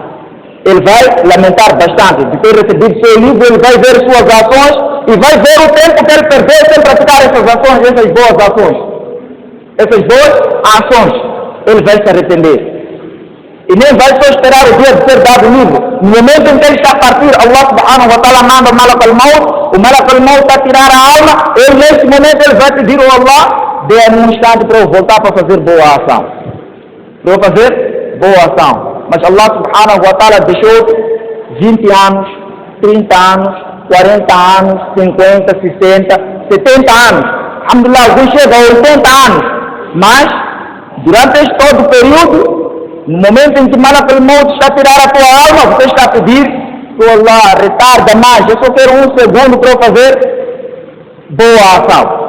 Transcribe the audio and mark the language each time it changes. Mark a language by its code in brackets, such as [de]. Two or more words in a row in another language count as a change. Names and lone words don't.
[pt] Ele vai lamentar bastante de ter recebido seu livro, ele vai ver suas ações e vai ver o tempo que ele perdeu sem praticar essas ações, essas boas ações. Essas boas ações, ele vai se arrepender. E nem vai só esperar o dia de ser dado o livro. No momento em que ele está a partir, [ar] الله سبحانه وتعالى [pt] manda o [ar] ملك الموت, [pt] o [ar] ملك الموت [pt] está a tirar a alma, ele nesse momento ele vai pedir ao Allah, dê-me um instante para eu voltar para fazer boa ação. Para eu fazer boa ação. Mas [ar] الله سبحانه وتعالى [pt] deixou 20 anos, 30 anos, 40 anos, 50, 60, 70 anos. Alhamdulillah, alguns chegam a 80 anos. Mas, durante este todo o período, no momento em que [ar] ملك الموت [pt] está a tirar a tua alma, você está a pedir para Allah, retarda mais, eu só quero 1 segundo para eu fazer boa ação.